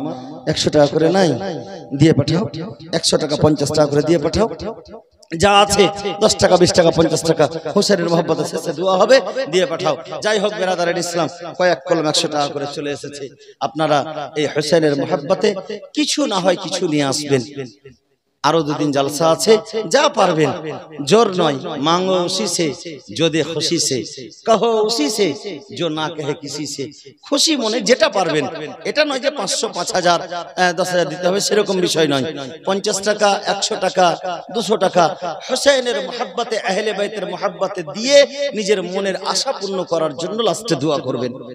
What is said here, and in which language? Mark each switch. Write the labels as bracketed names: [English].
[Bangla] 100 টাকা করে নাই, দিয়ে পাঠাও। 100 টাকা 50 টাকা করে দিয়ে পাঠাও। যা আছে 10 টাকা, 20 টাকা, 50 টাকা হোসেনের মহব্বতে শেষে দোয়া হবে, দিয়ে পাঠাও। যাই হোক বেরাদারের ইসলাম, কয়েক কলম 100 টাকা করে চলে এসেছে। আপনারা এই হোসেনের মহব্বতে কিছু না হয় কিছু নিয়ে আসবেন। আরো 2 দিন জলসা আছে, যা পারবেন, জোর নয়, [Hindi] মাंगो उसी से जो दे खुशी से, कहो उसी से जो ना कहे किसी से। [Bangla] খুশি মনে যেটা পারবেন, এটা নয় যে 500, 5000, 10,000 দিতে হবে, সেরকম বিষয় নয়। 50 টাকা, 100 টাকা, 200 টাকা হোসেনের মহব্বতে, আহলে বাইতের মহব্বতে দিয়ে নিজের মনের আশা পূর্ণ করার জন্য লাস্টে দোয়া করবেন।